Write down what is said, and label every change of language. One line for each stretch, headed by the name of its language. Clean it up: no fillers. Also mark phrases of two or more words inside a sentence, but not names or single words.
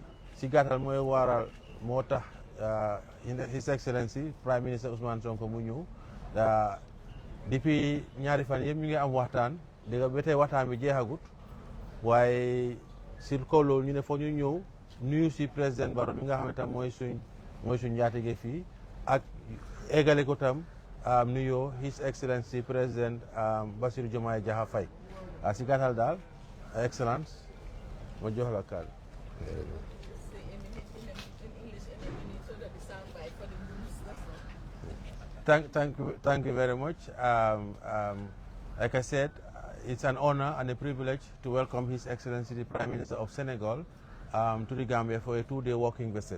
Wolof: si gàttal mooy waral moo tax
English: His Excellency Prime Minister
Wolof: Ousmane Sonko mu ñëw depuis ñaari fan yëpp ñu ngi am waxtaan dégg nga ba tey waxtaan bi jeexagut waaye sur kaw loolu ñu ne foog ñu ñëw nuyu si président Barrow mi nga xam ne tam mooy suñ njaatige fii ak eggale ko tam nuyoo
English: His Excellency
Wolof: président Bassirou Diomaye Diakhar Faye si gàttal daal excellence ma jox la kàddu.
English: Thank you very much. Like I said, it's an honor and a privilege to welcome His Excellency the Prime Minister of Senegal to the Gambia for a 2-day working visit.